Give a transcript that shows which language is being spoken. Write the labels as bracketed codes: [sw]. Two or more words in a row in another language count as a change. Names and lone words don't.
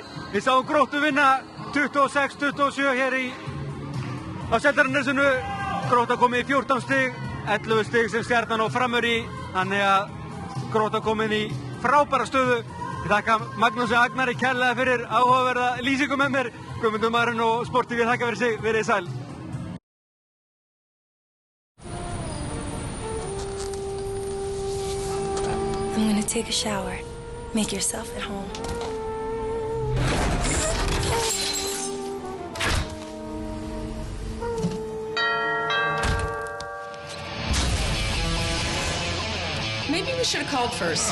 [is] Við sáum Gróttu vinna 26-27 hér á Seltjarnarnesinu. Grótta komið í 14 stig, 11 stig sem Stjarnan og Framur í. Þannig að Grótta komin í frábæra stöðu. Ég þakka Magnúsi Agnari kærlega fyrir áhugaverða lýsingu með mér. Guðmundur Marin og Sport TV þakka fyrir sig, verið sæl. [en] I'm gonna take a shower. Make yourself at home. Maybe we should have called first.